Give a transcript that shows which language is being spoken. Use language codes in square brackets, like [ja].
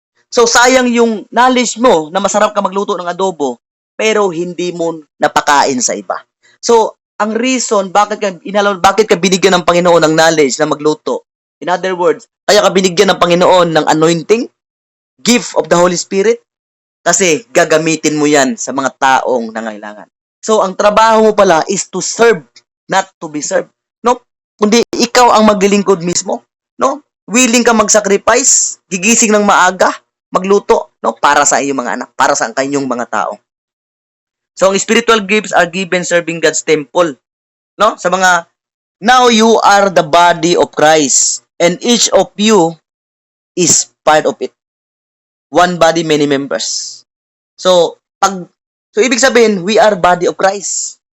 [tl] So, sayang yung knowledge mo na masarap ka magluto ng adobo, pero hindi mo napakain sa iba. So, ang reason bakit ka binigyan ng Panginoon ng knowledge na magluto. [en] In other words, [tl] kaya ka binigyan ng Panginoon ng anointing, [en] gift of the Holy Spirit, [tl] kasi gagamitin mo yan sa mga taong nangailangan. [en] So, [tl] ang trabaho mo pala [en] is to serve, not to be served. [tl] No? Kundi ikaw ang maglilingkod mismo. No? Willing ka mag-sacrifice, gigising ng maaga, magluto, para sa iyong mga anak, para sa kanyang mga tao. [en] So, ang spiritual gifts are given serving God's temple. No? [tl] Sa mga, [en] now you are the body of Christ, and each of you is part of it. One body, many members. So, [tl] ibig sabihin, [en] we are body of Christ.